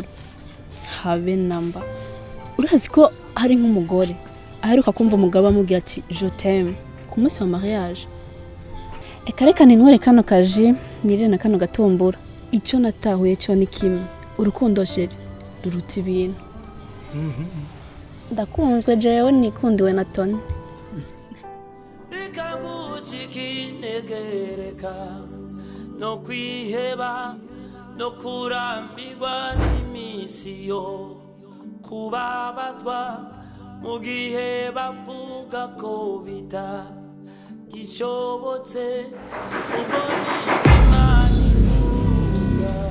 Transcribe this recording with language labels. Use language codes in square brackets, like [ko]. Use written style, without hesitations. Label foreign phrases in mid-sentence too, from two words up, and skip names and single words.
[rn] Habe namba urazi ko hari nk'umugore aheruka kumva umugabo amubwira ati [fr] je t'aime [rn] ku munsi wa mariage. Reka ninwere kano kaji nire na kano gatumbura. Ico natahuye cyo ni kimwe, urukundo sheri ruruta ibintu. Ndakunzwe jewe nikundiwe na Tony. reka gucika intege reka no kwiheba no kurambirwa n'imisi yo kubabazwa mu gihe bavuga ko bitagishobotse ubwo nibwo Imana ivuga.